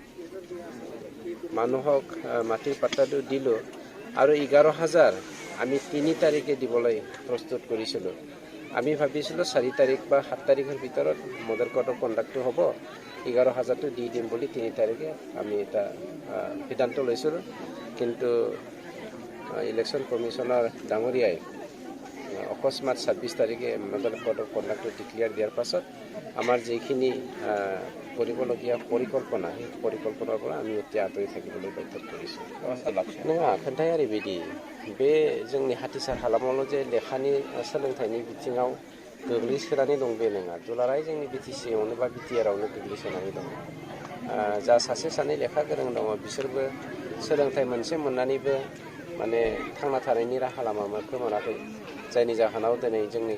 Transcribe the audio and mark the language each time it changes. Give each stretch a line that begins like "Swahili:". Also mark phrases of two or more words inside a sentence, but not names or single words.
Assamese: মানুহক মাটিৰ পাট্টাটো দিলোঁ আৰু 11,000 আমি 3 তাৰিখে দিবলৈ প্ৰস্তুত কৰিছিলোঁ আমি ভাবিছিলোঁ 4 তাৰিখ বা 7 তাৰিখৰ ভিতৰত
English: model code of conduct
Assamese: হ'ব 11,000টো দি দিম বুলি 3 তাৰিখে আমি এটা সিদ্ধান্ত লৈছিলোঁ কিন্তু
English: election commissioner
Assamese: ডাঙৰীয়াই অকস্মাত 26 তাৰিখে
English: model code of conduct
Assamese: ডিক্লেয়াৰ দিয়াৰ পাছত আমাৰ যিখিনি কৰিবলগীয়া পৰিকল্পনা সেই পৰিকল্পনাৰ পৰা আমি এতিয়া আঁতৰি থাকিবলৈ বাধ্য কৰিছোঁ
Bodo: नङा खोन्थाया ओरैबायदि बे जोंनि हाथिसार हालामावल' जे लेखानि सोलोंथाइनि बिथिङाव गोग्लैसोनानै दं बे नङा दुलाराय जोंनि बिटिसिआवनो बा बिटिआरआवनो गोग्लैसोनानै दं जा सासे सानै लेखा गोरों दङ बिसोरबो सोलोंथाइ मोनसे मोननानैबो माने थांना थानायनि राहा लामा मोनाखै जायनि जाहोनाव दिनै जोंनि